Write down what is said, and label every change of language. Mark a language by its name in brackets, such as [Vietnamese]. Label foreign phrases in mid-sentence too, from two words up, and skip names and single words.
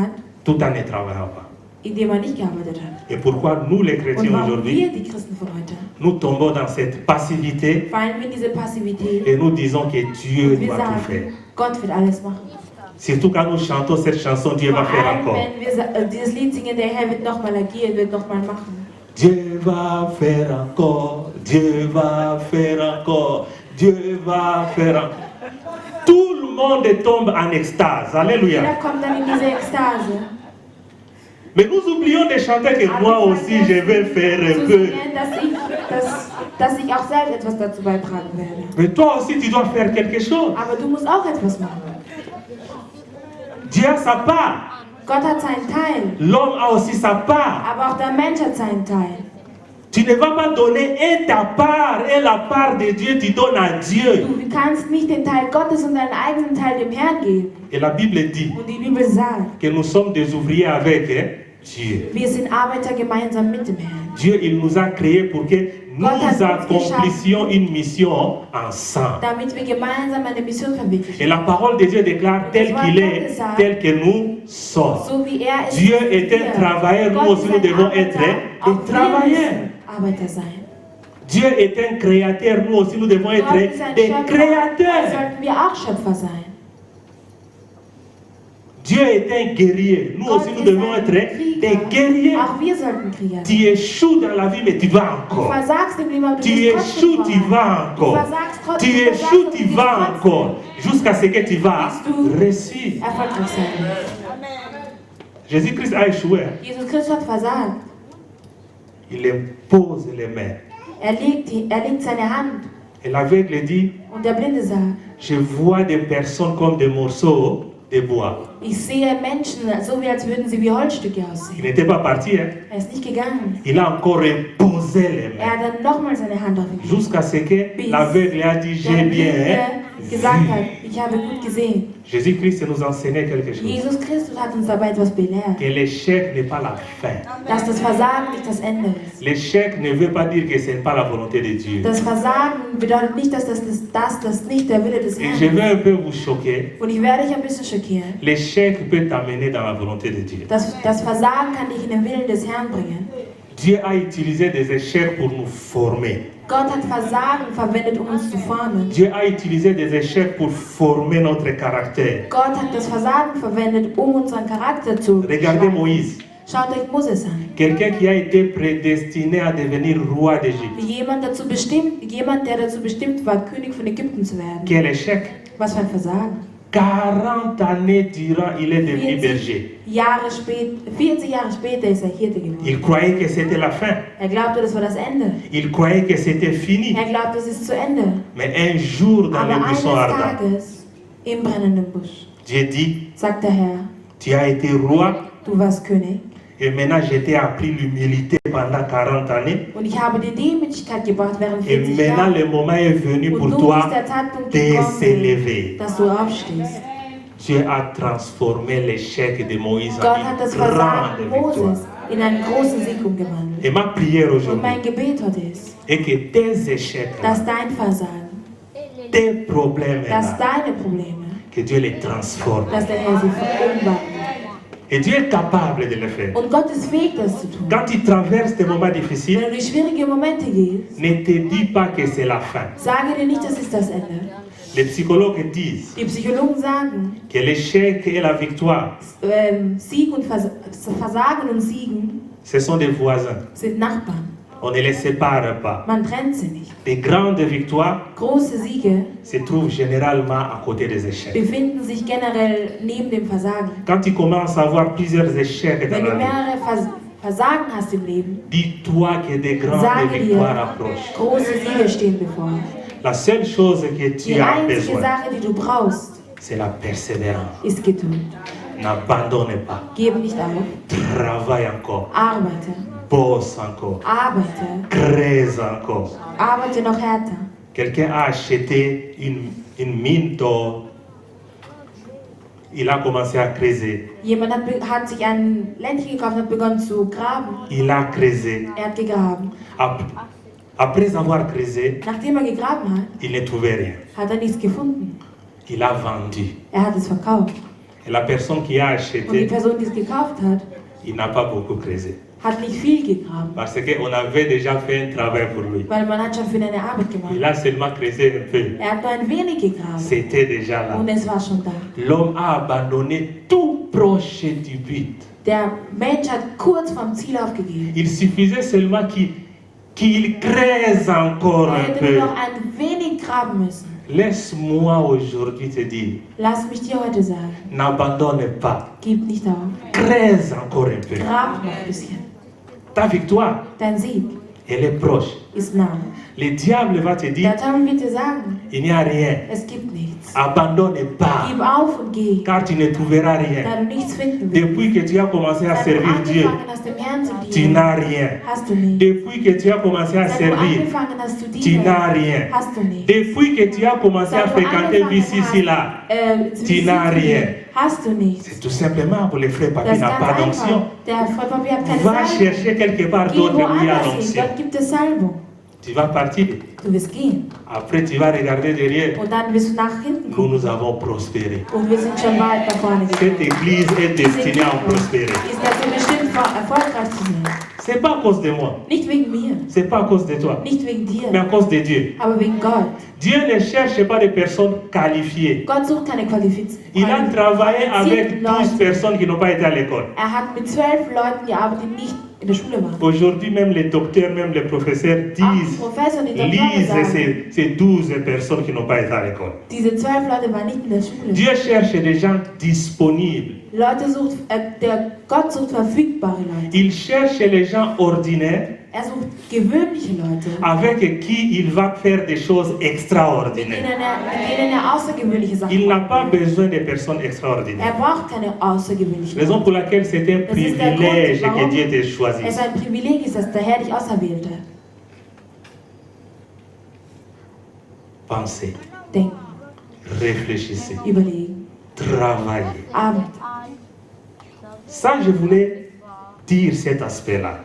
[French] tout en ne travaillant pas. [German] in dem man nicht gearbeitet hat. [French] Et pourquoi nous, les [German] Und [French] chrétiens [German] warum [French] aujourd'hui, [German] wir, die Christen von heute, [French] nous tombons dans cette passivité [German] fallen wir in diese Passivität [French] et nous disons que Dieu [German] und wir [French] doit tout faire. [German] sagen, Gott wird alles machen. [French] Surtout quand nous chantons cette chanson, Dieu va [German] Vor [French] faire [German] allem, [French] encore. [German] wenn wir dieses Lied singen, der Herr wird nochmal agieren, wird nochmal machen. [French] Dieu va faire encore, Dieu va faire encore, Dieu va faire encore. Tout le monde tombe en extase. Alléluia. [German] Jeder kommt dann in diese Ekstase. [French] Mais nous oublions de chanter que moi aussi je vais faire un [German] Zu [French] peu. [German] singen, dass ich auch selbst etwas dazu beitragen werde. [French] Mais toi aussi tu dois faire quelque chose. [German] Aber du musst auch etwas machen. [French] Dieu a sa part. [German] Gott hat seinen Teil, [French] L'homme a aussi sa part. [German] aber auch der Mensch hat seinen Teil. [French] Tu ne vas pas donner et ta part et la part de Dieu, tu donnes à Dieu. [German] Du kannst nicht den Teil Gottes und deinen eigenen Teil dem Herrn geben. [French] Et la Bible dit [German] Und die Bibel sagt, [French] que nous sommes des ouvriers avec Dieu. [German] wir sind Arbeiter gemeinsam mit dem Herrn. [French] Dieu, il nous a créés pour que nous [German] Gott hat uns [French] accomplissions une mission ensemble. [German] Damit wir gemeinsam eine Mission verwirklichen. [French] Et la parole de Dieu déclare tel qu'il est, tel que nous sommes. [German] So wie er ist. [French] Dieu est un travailleur, nous aussi nous devons être des travailleurs. [German] Arbeiter sein. [French] Dieu est un créateur, nous aussi nous devons être [German] Gott ist ein [French] des [German] Schöpfer, [French] créateurs. [German] sollten wir auch Schöpfer sein. [French] Dieu est un guerrier, nous aussi nous devons être des guerriers. [German] Auch wir sollten Krieger sein. [French] Tu échoues dans la vie, mais tu vas [German] Du [French] encore. [German] versagst im Leben, aber du [French] Tu [German] bist [French] échoues, [German] trotzdem [French] tu vas [German] voran. Du [French] encore. [German] versagst trotzdem, [French] Tu [German] du versagst [French] échoues, [German] und [French] tu [German] du [French] vas [German] wirst [French] encore. Jusqu'à ce que tu vas [German] Bis du [French] réussir. [German] erfolgreich sein wirst. [French] Jésus-Christ a échoué. [German] Jesus Christus hat versagt. [French] Il impose les mains. [German] Er legt seine Hand [French] Et l'aveugle dit, [German] und der Blinde sagt, [French] je vois des personnes comme des morceaux de bois. [German] ich sehe Menschen, so wie als würden sie wie Holzstücke [French] Il [German] aussehen. [French] n'était pas parti, hein? [German] Er ist nicht gegangen. [French] Il a encore imposé les [German] Er [French] mains. [German] hat dann nochmal seine Hand auf ihn gelegt. [French] Jusqu'à ce que l'aveugle a dit, [German] Der [French] j'ai bien [German] Blinde gesagt [French] vu. [German] hat, ich habe gut gesehen. [French] Jésus-Christ nous enseignait quelque chose. [German] Jesus Christus hat uns dabei etwas belehrt. [French] Que l'échec n'est pas la fin. [German] Dass das Versagen nicht das Ende ist. [French] L'échec ne veut pas dire que ce n'est pas la volonté de Dieu. [German] Das Versagen bedeutet nicht, dass das nicht der Wille des [French] Et [German] Herrn [French] je [German] ist. [French] vais un peu vous choquer. [German] Und ich werde dich ein bisschen schockieren. [French] L'échec peut t'amener dans la volonté de Dieu. [German] Das Versagen kann dich in den Willen des Herrn bringen. [French] Dieu a utilisé des échecs pour nous former. [German] Gott hat Versagen verwendet, um uns zu formen. [French] Dieu a utilisé des échecs pour former notre caractère. [German] Gott hat das Versagen verwendet, um unseren Charakter zu [French] Regardez [German] schreiben. [French] Moïse, [German] Schaut euch Moses an. [French] quelqu'un qui a été prédestiné à devenir roi d'Égypte. [German] Jemand, der dazu bestimmt war, König von Ägypten zu werden. [French] Quel échec! [German] Was für ein Versagen. [French] 40 années durant, il est devenu berger. [German] 40 Jahre später ist er Hirte geworden. [French] Il croyait que c'était la fin. [German] Er glaubte, das war das Ende. [French] Il croyait que c'était fini. [German] Er glaubte, es ist zu Ende. [French] Mais un jour, dans [German] Aber [French] le [German] eines [French] buisson ardent, [German] Tages, im brennenden Busch, [French] Dieu dit, [German] sagt der Herr, [French] tu as été roi [German] du warst König [French] et maintenant je t'ai appris l'humilité pendant 40 années. [German] und ich habe dir Demütigkeit gebracht während [French] Et [German] 40 [French] maintenant [German] Jahren. [French] le moment est venu [German] Und [French] pour [German] nun [French] toi [German] ist der Zeitpunkt [French] de [German] gekommen, [French] s'élever. [German] dass du aufstehst. [French] Dieu a transformé l'échec de Moïse [German] Gott [French] en [German] hat das [French] une grande [German] Versagen [French] victoire. [German] Moses in einen großen Sieg umgewandelt. [French] Et ma prière [German] Und [French] aujourd'hui [German] mein Gebet heute ist, [French] est que tes échecs, [German] dass dein Versagen, [French] tes problèmes, [German] dass deine Probleme, [French] que Dieu les transforme. [German] dass der Herr sie umwandelt. [French] Et Dieu est capable de le faire. [German] Und Gott ist fähig, das zu tun. [French] Quand tu traverses des moments [German] Wenn [French] difficiles, [German] du durch schwierige Momente gehst, [French] ne te dis pas que c'est la fin. [German] sage dir nicht, das ist das Ende. [French] Les psychologues disent [German] Die Psychologen sagen, [French] que l'échec et la victoire, [German] Sieg und Versagen und Siegen [French] ce sont des voisins. [German] sind Nachbarn. [French] On ne les sépare pas. [German] Man trennt sie nicht. [French] Les grandes victoires [German] Große Siege [French] se trouvent généralement à côté des échecs. [German] befinden sich generell neben dem Versagen. [French] Quand tu commences à avoir plusieurs échecs dans [German] Wenn du [French] la vie, [German] mehrere Versagen hast im Leben, [French] dis-toi que des grandes [German] sage [French] victoires [German] dir, [French] approchent. [German] große Siege stehen bevor. [French] La seule chose que tu [German] Die [French] as [German] einzige [French] besoin, [German] Sache, die du brauchst, [French] c'est la persévérance. [German] ist Geduld. [French] N'abandonne pas. [German] Gib nicht auf. [French] Travaille encore. [German] Arbeite. [French] Bosse encore. [German] Arbeite. [French] Crée encore. [German] Arbeite noch härter. [French] Quelqu'un a acheté une mine d'or. Il a commencé à creuser. [German] Jemand hat sich ein Ländchen gekauft und hat begonnen zu graben. [French] Il a creusé. [German] Er hat gegraben. [French] Après avoir creusé, [German] Nachdem er gegraben hat, [French] il ne trouvait rien. [German] hat er nichts gefunden. [French] Il a vendu. [German] Er hat es verkauft. [French] Et la personne qui a [German] Und die [French] acheté [German] Person, die es gekauft hat, [French] il n'a pas beaucoup creusé. [German] hat nicht viel gegraben, [French] Parce qu'on avait déjà fait un travail pour lui. [German] weil man hat schon für eine Arbeit [French] Il [German] gemacht. [French] a seulement creusé un peu. [German] Er hat nur ein wenig gegraben [French] C'était déjà là. [German] und es war schon da. [French] L'homme a abandonné tout proche du but. [German] Der Mensch hat kurz vom Ziel aufgegeben. [French] Il suffisait seulement qu'il creuse encore [German] Er [French] un [German] hätte [French] peu. [German] nur noch ein wenig graben müssen. [French] Laisse-moi aujourd'hui te dire, [German] Lass mich dir heute sagen, [French] n'abandonne pas. [German] gib nicht auf. [French] Creuse encore un peu. [German] Grab noch ein bisschen. [French] Ta victoire, [German] Dein Sieg [French] elle est proche. [German] ist nah. [French] Le diable va te dire, [German] Der Teufel wird dir sagen, [French] il n'y a rien. [German] es gibt nichts. [French] Abandonne pas, [German] Gib auf und geh, [French] car tu ne trouveras rien. [German] da du nichts finden wirst. [French] Depuis que tu as commencé à [German] Seit du [French] servir Dieu, [German] angefangen hast, dem Herrn zu [French] tu [German] dienen, [French] n'as rien. [German] hast du nicht. [French] Depuis que tu as commencé à [German] Seit du [French] servir, [German] angefangen hast zu [French] tu [German] dienen, [French] n'as rien. [German] hast du nicht. [French] Depuis que tu as commencé à [German] Seit du [French] fréquenter [German] angefangen [French] ici, là, [German] zu [French] tu n'as [German] visitieren, [French] rien. [German] hast du nichts. [French] C'est tout simplement pour les frères [German] Das [French] Papi [German] ist [French] n'a [German] ganz [French] pas [German] einfach. [French] d'onction. [German] Der Vollpapier hat keine [French] Va [German] Salbung. [French] chercher quelque part [German] Geh [French] d'autre où il y a [German] woanders hin, [French] l'onction. [German] dort gibt es Salbung. [French] Tu vas partir. [German] Du wirst gehen. [French] Après, tu vas regarder derrière. [German] Und dann wirst du nach hinten [French] Nous, [German] gucken. [French] nous avons prospéré. [German] Und wir sind schon weit nach vorne [French] Cette [German] gekommen. [French] église est [German] Diese [French] destinée à [German] Kirche [French] prospérer. [German] ist dazu bestimmt, erfolgreich zu sein. [French] C'est pas à cause de moi. [German] Nicht wegen mir, [French] C'est pas à cause de toi. [German] nicht wegen [French] Mais à [German] dir, [French] cause de Dieu. [German] aber wegen Gott. [French] Dieu ne cherche pas des personnes qualifiées. [German] Gott sucht keine [French] Il a travaillé avec 12 [German] Leute. [French] personnes qui n'ont pas été à l'école. [German] Er hat mit 12 Leuten gearbeitet, die nicht in der Schule waren. [French] Aujourd'hui, même les docteurs, même les professeurs [German] Auch [French] disent, [German] Professor, die Doktoren [French] lisent [German] sagen, [French] ces 12 personnes qui n'ont pas été à l'école. [German] diese 12 Leute waren nicht in der Schule. [French] Dieu cherche des gens disponibles. [German] Gott sucht verfügbare Leute. [French] Il cherche les gens ordinaires [German] Er sucht gewöhnliche Leute, [French] avec qui il va faire des choses [German] mit [French] extraordinaires. [German] denen er außergewöhnliche Sachen [French] Il n'a [German] macht. [French] pas besoin de personnes [German] Er [French] extraordinaires. [German] braucht keine außergewöhnlichen [French] Raison [German] Leute. [French] pour laquelle c'est un [German] Das ist der [French] privilège [German] Grund, [French] que [German] warum [French] Dieu te choisit. [German] es ein Privileg ist, dass der Herr dich auserwählte. [French] Pensez, [German] Denken, [French] réfléchissez, [German] überlegen, [French] travaillez. [German] arbeiten. [French] Ça, je voulais dire cet aspect-là.